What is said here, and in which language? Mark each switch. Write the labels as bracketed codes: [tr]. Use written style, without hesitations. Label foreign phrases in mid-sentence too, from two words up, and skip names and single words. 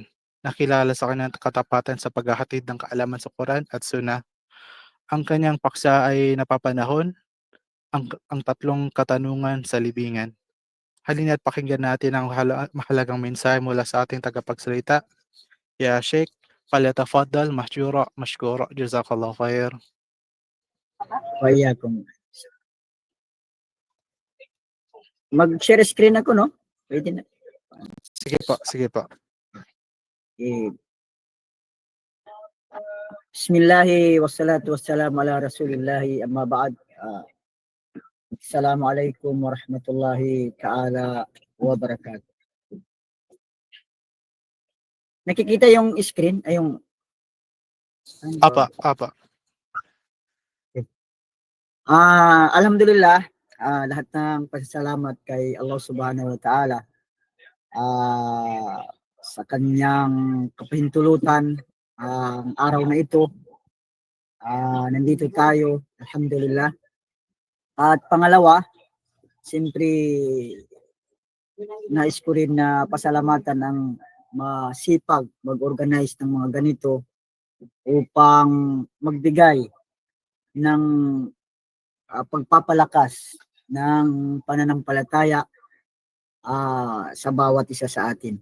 [tl] Nakilala sa kanyang katapatan sa paghahatid ng kaalaman sa Quran at Sunnah. Ang kanyang paksa ay napapanahon, ang tatlong katanungan sa libingan. Halina't pakinggan natin ang mahalagang mensahe mula sa ating tagapagsalita. [ar] يا شيخ, فليتفضل مشكورا، جزاك الله خيرا. [tl] Wayakum. Mag- [en] share screen [tl] ako, no? Pwede na. Sige po. [ar] Eh, بسم الله والصلاة والسلام على رسول الله أما بعد. السلام عليكم ورحمة الله تعالى وبركاته. [tl] Nakikita yung screen? Ay, yung... Apa. Alhamdulillah, lahat ng pasasalamat kay Allah [ar] سبحانه وتعالى [tl] sa kanyang kapahintulutan ang araw na ito. Nandito tayo, alhamdulillah. At pangalawa, siyempre nais ko rin na pasalamatan ang masipag mag-organize ng mga ganito upang magbigay ng pagpapalakas ng pananampalataya sa bawat isa sa atin.